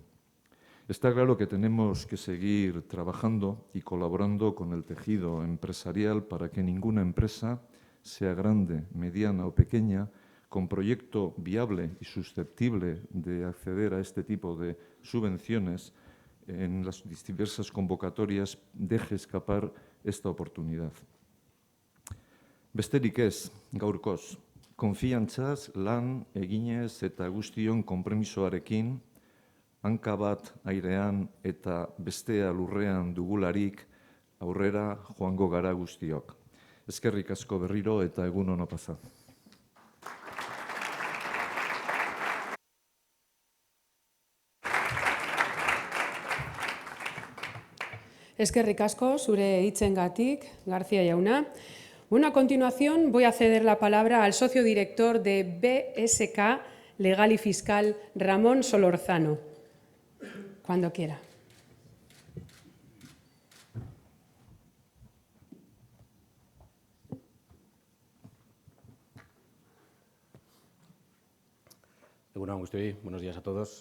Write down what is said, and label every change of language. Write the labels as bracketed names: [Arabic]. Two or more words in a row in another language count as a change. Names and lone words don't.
[Spanish] Está claro que tenemos que seguir trabajando y colaborando con el tejido empresarial para que ninguna empresa, sea grande, mediana o pequeña, con proyecto viable y susceptible de acceder a este tipo de subvenciones en las diversas convocatorias, deje escapar esta oportunidad. [Basque] Besterik ez, gaurkoz, konfiantzaz lan eginez eta guztion konpromisoarekin, hanka bat airean eta bestea lurrean dugularik aurrera joango gara guztiok. Eskerrik asko berriro eta egun ona pasa. Eskerrik asko zure hitzengatik, García jauna. [Spanish] Bueno, a continuación voy a ceder la palabra al socio director de BSK Legal y Fiscal, Ramón Solorzano. Cuando quiera. Buenos días a todos.